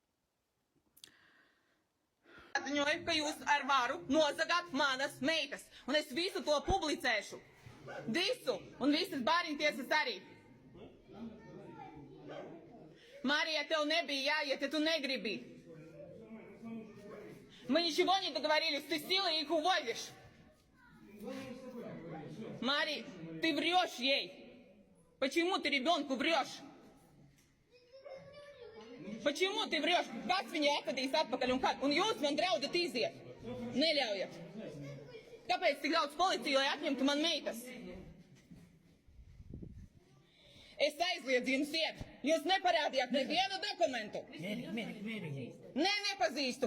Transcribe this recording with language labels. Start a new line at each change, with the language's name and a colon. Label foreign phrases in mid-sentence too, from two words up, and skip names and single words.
Latvian: Atziņoju, ka jūs ar varu nozagāt manas meitas, un es visu to publicēšu. Visu, un visas bērniņtiesas arī. Мария, tev nebija jāiet, ja tu negribi.
Russian: Мы ничего не договорились, ты силой их уводишь. Мария, ты врешь ей. Почему ты ребенку врешь? Почему ты врешь?
Latvian: Kas viņu atvedīs atpakaļ un jūs man draudat iziet? Neļaujat. Kāpēc tik daudz policiju, lai atņemtu man meitas? Es aizliedzu jums iet. Jūs neparādījāt nevienu dokumentu. Nē, nepazīstu.